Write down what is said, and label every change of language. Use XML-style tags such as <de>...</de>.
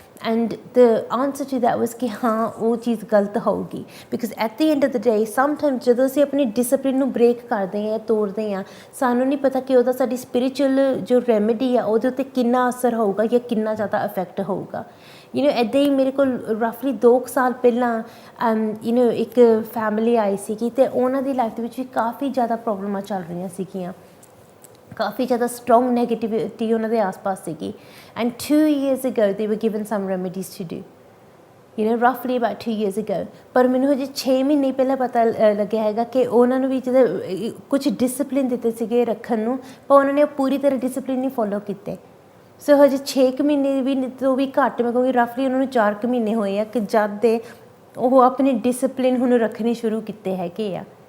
<en>and the answer to that was</en> <pa>ਕਿ ਹਾਂ ਉਹ ਚੀਜ਼ ਗਲਤ ਹੋਊਗੀ,</pa> <en>because at the end of the day sometimes</en> <pa>ਜਦੋਂ ਅਸੀਂ ਆਪਣੀ ਡਿਸਪਲਿਨ ਨੂੰ ਬ੍ਰੇਕ ਕਰਦੇ ਹਾਂ, ਤੋੜਦੇ ਹਾਂ, ਸਾਨੂੰ ਨਹੀਂ ਪਤਾ ਕਿ ਉਹਦਾ ਸਾਡੀ ਸਪਿਰਿਚੁਅਲ ਜੋ ਰੈਮੇਡੀ ਆ ਉਹਦੇ ਉੱਤੇ ਕਿੰਨਾ ਅਸਰ ਹੋਊਗਾ ਜਾਂ ਕਿੰਨਾ ਜ਼ਿਆਦਾ ਇਫੈਕਟ ਹੋਊਗਾ। ਇੱਦਾਂ ਹੀ ਮੇਰੇ ਕੋਲ ਰਫਲੀ 2 ਸਾਲ ਪਹਿਲਾਂ ਇੱਕ ਫੈਮਿਲੀ ਆਈ ਸੀਗੀ ਅਤੇ ਉਹਨਾਂ ਦੀ ਲਾਈਫ ਦੇ ਵਿੱਚ ਵੀ ਕਾਫੀ ਜ਼ਿਆਦਾ ਪ੍ਰੋਬਲਮਾਂ ਚੱਲ ਰਹੀਆਂ ਸੀਗੀਆਂ, ਕਾਫੀ ਜ਼ਿਆਦਾ ਸਟਰੋਂਗ ਨੈਗੇਟਿਵਿਟੀ ਉਹਨਾਂ ਦੇ ਆਸ-ਪਾਸ ਸੀਗੀ।</pa> <en>And 2 years ago they were given some remedies to do, roughly about 2 years ago।</en> <pa>ਪਰ ਮੈਨੂੰ ਹਜੇ 6 ਮਹੀਨੇ ਪਹਿਲਾਂ ਪਤਾ ਲੱਗਿਆ ਹੈਗਾ ਕਿ ਉਹਨਾਂ ਨੂੰ ਵੀ ਜਦੋਂ ਕੁਝ ਡਿਸਪਲਿਨ ਦਿੱਤੇ ਸੀਗੇ ਰੱਖਣ ਨੂੰ, ਪਰ ਉਹਨਾਂ ਨੇ ਪੂਰੀ ਤਰ੍ਹਾਂ ਡਿਸਪਲਿਨ ਨਹੀਂ ਫੋਲੋ ਕੀਤੇ। ਸੋ ਹਜੇ 6 ਮਹੀਨੇ ਵੀ ਤੋਂ ਵੀ ਘੱਟ, ਮੈਂ ਕਹੂੰਗੀ ਰਫਲੀ ਉਹਨਾਂ ਨੂੰ 4 ਮਹੀਨੇ ਹੋਏ ਆ ਕਿ ਜਦ ਦੇ ਉਹ ਆਪਣੇ ਡਿਸਪਲਿਨ ਹੁਣ ਰੱਖਣੇ ਸ਼ੁਰੂ ਕੀਤੇ ਹੈਗੇ ਆ।</pa>